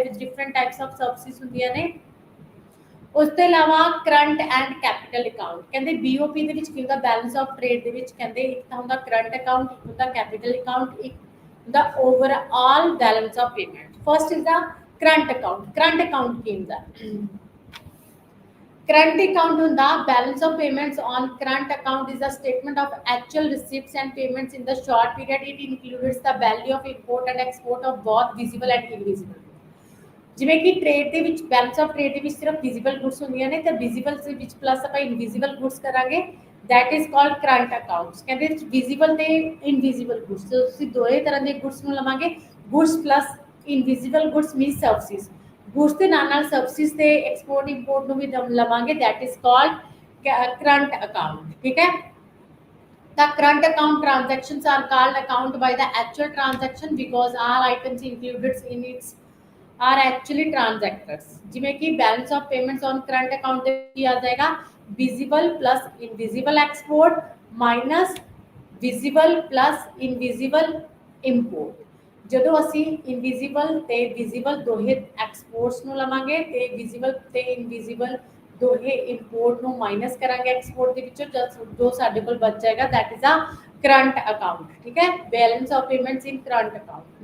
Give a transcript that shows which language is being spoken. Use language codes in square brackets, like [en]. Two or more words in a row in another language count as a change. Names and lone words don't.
[pa] ਇਹਦੇ ਵਿੱਚ [en] different types of services [pa] ਹੁੰਦੀਆਂ ਨੇ। ਉਸ ਤੋਂ ਇਲਾਵਾ [en] current and capital account, [pa] ਕਹਿੰਦੇ ਬੀਓਪੀ ਦੇ ਵਿੱਚ ਕੀ ਹੁੰਦਾ, [en] balance of trade [pa] ਦੇ ਵਿੱਚ ਕਹਿੰਦੇ ਇੱਕ ਤਾਂ ਹੁੰਦਾ [en] current account, [pa] ਇੱਕ ਹੁੰਦਾ [en] capital account, [pa] ਇੱਕ ਹੁੰਦਾ [en] overall balance of payment. first is the current account. current account [pa] ਕੀ ਹੁੰਦਾ, [en] current account ਹੁੰਦਾ balance of payments on current account is a statement of actual receipts and payments in the short period. It includes the value of import and export of both visible and invisible। [pa] ਜਿਵੇਂ ਕਿ ਟ੍ਰੇਡ ਦੇ ਵਿੱਚ [en] balance of trade [pa] ਦੇ ਵਿੱਚ ਸਿਰਫ [en] visible goods [pa] ਹੁੰਦੀਆਂ ਨੇ, ਤੇ ਵਿਜ਼ੀਬਲ ਦੇ ਵਿੱਚ ਪਲੱਸ ਆਪਾਂ [en] invisible goods [pa] ਕਰਾਂਗੇ, [en] that is called current accounts. [pa] ਕਹਿੰਦੇ ਵਿਜ਼ੀਬਲ ਤੇ [en] invisible goods, [pa] ਤੁਸੀਂ ਦੋਏ ਤਰ੍ਹਾਂ ਦੇ ਗੁੱਡਸ ਨੂੰ ਲਵਾਂਗੇ, [en] goods plus invisible goods means services, [pa] ਗੁੱਡਸ ਦੇ ਨਾਲ ਨਾਲ ਸਰਵਿਸਿਸ ਤੇ [en] export import [pa] ਨੂੰ ਵੀ ਲਵਾਂਗੇ, [en] that is called current account. [pa] ਠੀਕ ਹੈ। [en] The current account transactions are called account by the actual transaction because all items included in its are actually transactors। [pa] ਜਿਵੇਂ ਕਿ [en] balance of payments on current account [pa] ਦੇ ਕੀ ਆ ਜਾਏਗਾ, [en] visible plus invisible export minus visible plus invisible import। [pa] ਜਦੋਂ ਅਸੀਂ ਇਨਵਿਜ਼ੀਬਲ ਤੇ ਵਿਜ਼ੀਬਲ ਦੋਹੇ ਐਕਸਪੋਰਟਸ ਨੂੰ ਲਵਾਂਗੇ ਤੇ ਵਿਜ਼ੀਬਲ ਤੇ ਇਨਵਿਜ਼ੀਬਲ ਦੋਹੇ ਇੰਪੋਰਟ ਨੂੰ ਮਾਈਨਸ ਕਰਾਂਗੇ ਐਕਸਪੋਰਟ ਦੇ ਵਿੱਚੋਂ, ਜੋ ਸਾਡੇ ਕੋਲ ਬਚ ਜਾਏਗਾ [en] that is a current account. [pa] ਠੀਕ ਹੈ। [en] balance of payments in current account.